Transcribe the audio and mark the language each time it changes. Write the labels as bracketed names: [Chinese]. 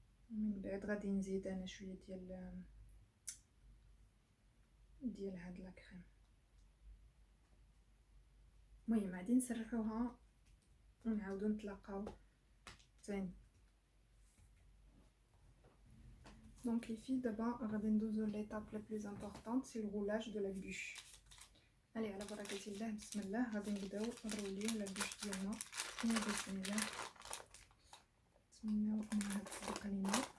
[Arabic] من بعد غادي نزيد انا شويه ديال هاد لا كريم. المهم غادي نسرحوها ونعاودو نتلاقاو تاني. [French] Donc les filles, d'abord [Arabic] غادي ندوزو [French] l'étape la plus importante, c'est le roulage de la bûche. Allez, [Arabic] على بركة الله، بسم الله. غادي نبداو نروليو لا بûche ديالنا. بسم الله، نتمناو انها تصدق لينا.